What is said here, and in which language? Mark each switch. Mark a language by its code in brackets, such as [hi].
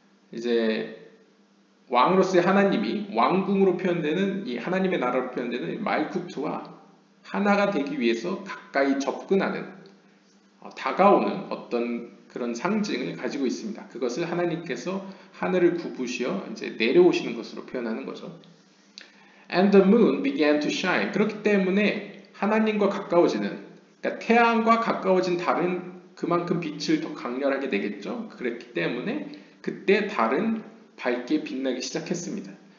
[ko] 이제 왕으로서의 하나님이 왕궁으로 표현되는 이 하나님의 나라로 표현되는 말쿠트와 하나가 되기 위해서 가까이 접근하는 다가오는 어떤 그런 상징을 가지고 있습니다. 그것을 하나님께서 하늘을 굽으시어 이제 내려오시는 것으로 표현하는 거죠. [en] And the moon began to shine. [ko] 그렇기 때문에 하나님과 가까워지는 그러니까 태양과 가까워진 달은 그만큼 빛을 더 강렬하게 내겠죠. 그랬기 때문에 그때 달은 밝게 빛나기 시작했습니다.